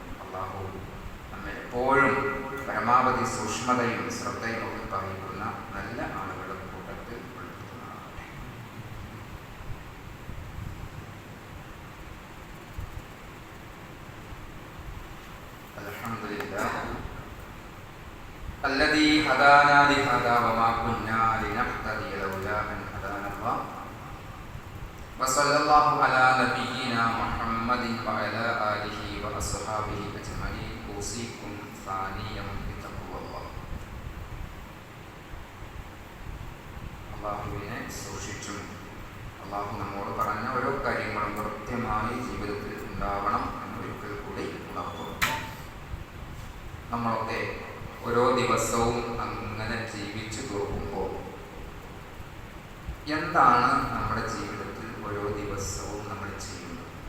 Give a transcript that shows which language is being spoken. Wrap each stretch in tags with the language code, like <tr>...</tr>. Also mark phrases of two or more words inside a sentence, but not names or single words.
<ml>അല്ലാഹു നമ്മെ എപ്പോഴും പരമാവധി സൂക്ഷ്മതയും ശ്രദ്ധയും ഒക്കെ പറയുന്ന നല്ല ആളുകളുടെ കൂട്ടത്തിൽ ഉൾപ്പെടുത്തുന്നതാണ്.</ml> <ar>അൽഹംദുലില്ലാഹ് الذي هدانا لهذا وما كنا لنهتدي لولا أن هدانا الله وصلى الله على نبينا محمد وعلى آله وأصحابه أجمعين أوصيكم ثانيا بتقوى الله.</ar> <ml>അള്ളാഹുവിനെ സൂക്ഷിച്ചും അള്ളാഹു നമ്മോട് പറഞ്ഞ ഓരോ കാര്യങ്ങളും കൃത്യമായി ജീവിതത്തിൽ ഉണ്ടാവണം എന്നൊരിക്കൽ കൂടി ഉണർത്തുന്നു. നമ്മളൊക്കെ ഓരോ ദിവസവും അങ്ങനെ ജീവിച്ചു പോകുമ്പോൾ എന്താണ് നമ്മുടെ ജീവിതത്തിൽ ഓരോ ദിവസവും നമ്മൾ ചെയ്യുന്നത്?</ml>